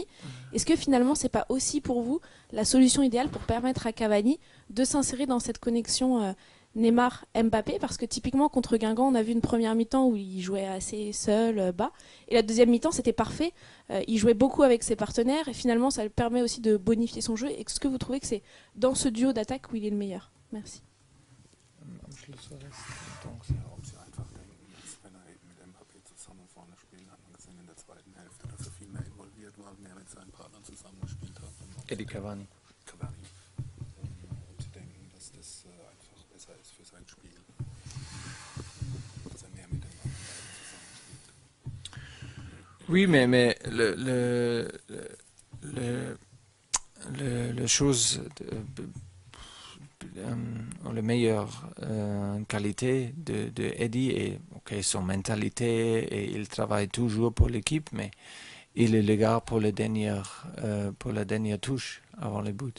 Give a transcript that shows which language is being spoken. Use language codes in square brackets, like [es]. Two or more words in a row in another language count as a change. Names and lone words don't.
[fr] Est-ce que finalement, c'est pas aussi pour vous la solution idéale pour permettre à Cavani de s'insérer dans cette connexion Neymar-Mbappé? Parce que typiquement, contre Guingamp, on a vu une première mi-temps où il jouait assez seul, bas. Et la deuxième mi-temps, c'était parfait. Il jouait beaucoup avec ses partenaires et finalement, ça lui permet aussi de bonifier son jeu. Est-ce que vous trouvez que c'est dans ce duo d'attaque où il est le meilleur? Merci. [de] Ob sie einfach denken, dass wenn er eben mit Mbappé zusammen vorne spielen, hat man gesehen in der zweiten Hälfte, dass er viel mehr involviert war, mehr mit seinen Partnern zusammengespielt hat. Eddie Cavani. Und sie denken, dass das einfach besser ist für sein Spiel. Dass er mehr mit den anderen zusammenspielt. [fr] Oui, mais le chose la meilleure qualité de Eddie est son mentalité et il travaille toujours pour l'équipe, mais il est le gars pour la dernière touche avant le but.